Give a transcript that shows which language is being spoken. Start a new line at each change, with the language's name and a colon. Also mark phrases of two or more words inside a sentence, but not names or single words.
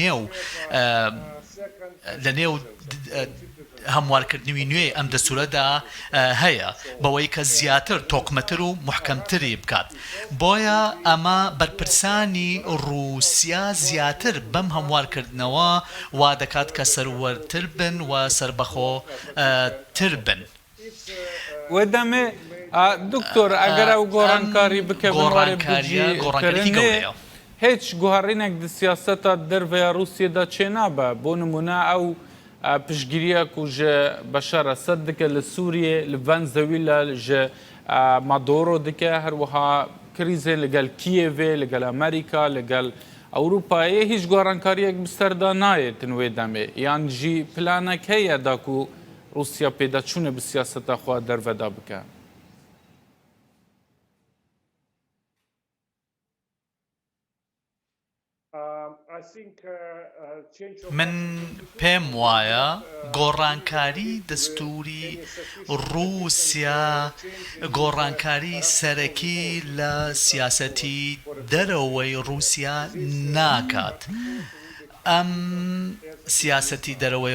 Central Kurdish: لە نێو هەموارکردنەوەی نوێ ئەم دەستورەدا هەیە بەوەی کە زیاتر تۆقمەتر و محکەمتری بکات بۆیە ئەمە بەرپرسانی رووسیا زیاتر بەم هەموارکردنەوە وا دەکات کە سەروەرتر بن و سەربەخۆتر بن
Kurdish: وەدەمێ دکتۆر ئەگەر ئەو گۆڕانکاری بکە گۆڕانکاریە هیچ گوهڕینێک دی سیاسەتا دەرڤەیە رووسیەدا چێ نابە بۆ نمونە ئەو پشتگیریە ku ji Beşar Esed dike li Sûriyê li Venezuela ji Maduro dike her wiha krîzê li gel Kiyevê li gel Amerîka li gel Ewropayê hîç gorankariyek bi ser da nayê tin wê demê yan jî planek heye da ku Rûsya pêdaçûnê bi siyaseta xwe derve da bike
Central Kurdish: من پێم وایە گۆڕانکاری دەستوری رووسیا گۆڕانکاری سەرەکی لە سیاسەتی دەرەوەی رووسیا ناکات ئەم سیاسەتی دەرەوەی